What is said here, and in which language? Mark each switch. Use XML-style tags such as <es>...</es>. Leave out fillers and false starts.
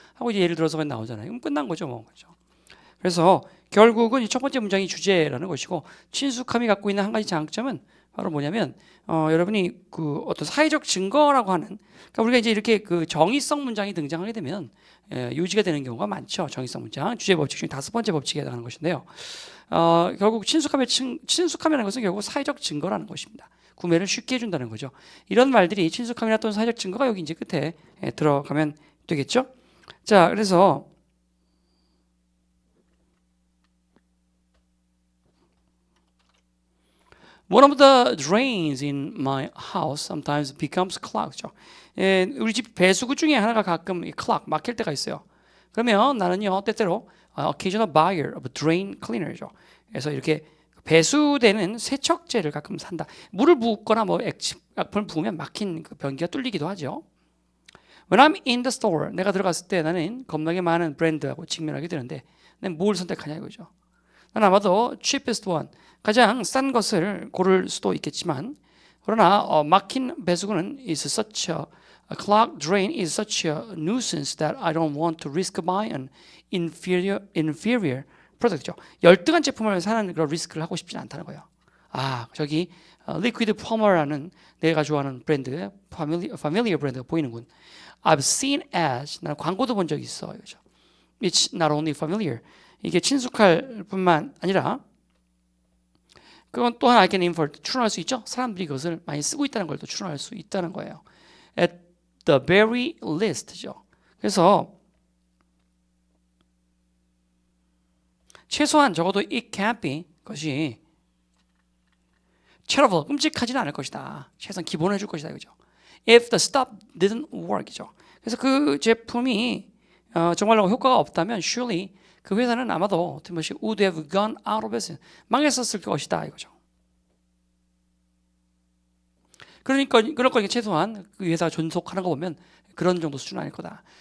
<ko>하고 이제 예를 들어서 나오잖아요. 그럼 끝난 거죠, 뭐. 그렇죠? 그래서 결국은 이 첫 번째 문장이 주제라는 것이고 친숙함이 갖고 있는 한 가지 장점은 바로 뭐냐면 여러분이 그 어떤 사회적 증거라고 하는 그러니까 우리가 이제 이렇게 그 정의성 문장이 등장하게 되면 유지가 되는 경우가 많죠. 정의성 문장 주제 법칙 중에 5번째 법칙에 해당하는 것인데요. 결국 친숙함이라는 것은 결국 사회적 증거라는 것입니다. 구매를 쉽게 해준다는 거죠. 이런 말들이 친숙함이나 또는 사회적 증거가 여기 이제 끝에 들어가면 되겠죠. 자, 그래서</ko> <en>One of the drains in my house sometimes becomes clogged.</en> <ko>우리 집 배수구 중에 하나가 가끔 clog 막힐 때가 있어요. 그러면 나는요 때때로</ko> <en>occasional buyer of drain cleaner죠.</en> <ko>그래서 이렇게 배수되는 세척제를 가끔 산다. 물을 붓거나 뭐 액품을 부으면 막힌 그 변기가 뚫리기도 하죠.</ko> <en>When I'm in the store,</en> <ko>내가 들어갔을 때 나는 겁나게 많은 브랜드하고 직면하게 되는데 내가 뭘 선택하냐 이거죠. 난 아마도</ko> <en>cheapest one,</en> <ko>가장 싼 것을 고를 수도 있겠지만 그러나 막힌 배수구는</ko> <en>is such a clogged drain is such a nuisance that I don't want to risk buying an inferior product죠.</en> <ko>열등한 제품을 사는 그런 리스크를 하고 싶지는 않다는 거예요. 아, 저기 리퀴드 펌머라는 내가 좋아하는 브랜드, familiar 브랜드가 보이는군.</ko> <en>I've seen ads,</en> <ko>난 광고도 본 적이 있어. 그죠?</ko> <en>It's not only familiar.</en> <ko>이게 친숙할 뿐만 아니라 그건 또한</ko> <en>I can infer,</en> <ko>추론할 수 있죠. 사람들이 그것을 많이 쓰고 있다는 걸 또 추론할 수 있다는 거예요.</ko> <en>At the very least죠.</en> <ko>그래서 최소한 적어도</ko> <en>it can't be</en> <ko>것이 terrible, 끔찍하지는 않을 것이다. 최소한 기본을 해줄 것이다. 그죠?</ko> <en>If the stuff didn't work죠.</en> <ko>그래서 그 제품이 정말로 효과가 없다면 surely 그 회사는 아마도 어떻게</ko> <en>would have gone out of business,</en> <ko>망했었을 것이다 이거죠. 그러니까 그럴 거니까 최소한 그 회사가 존속하는 거 보면 그런 정도 수준 아닐 거다.</ko>